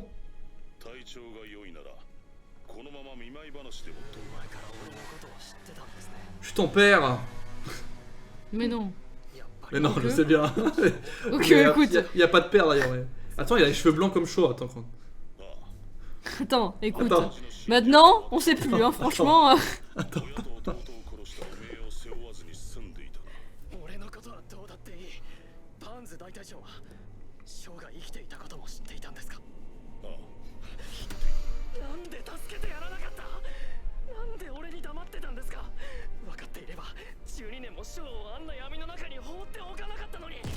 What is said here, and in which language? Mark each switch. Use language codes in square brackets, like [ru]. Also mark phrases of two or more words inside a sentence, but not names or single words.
[ja] 体調が良いならこのまま見舞い話でもと前から俺のことを知ってたんですね [fr] Je suis ton père. Mais non. Mais non, Ok. je sais bien. Ok, Mais, écoute. y a pas de père d'ailleurs. Ouais. Attends, il a les cheveux blancs comme chaud. Attends. Attends, écoute. Attends. Maintenant, on sait plus, hein, franchement. [ja] 親と弟を殺した汚名を背負わずに済んでいたな。俺のことはどうだっていい。パンズ大隊長はショーが生きていたことも知っていたんですか？あなんで助けてやらなかった？なんで俺に黙ってたんですか？分かっていれば12年もショーをあんな闇の中に放っておかなかったのに。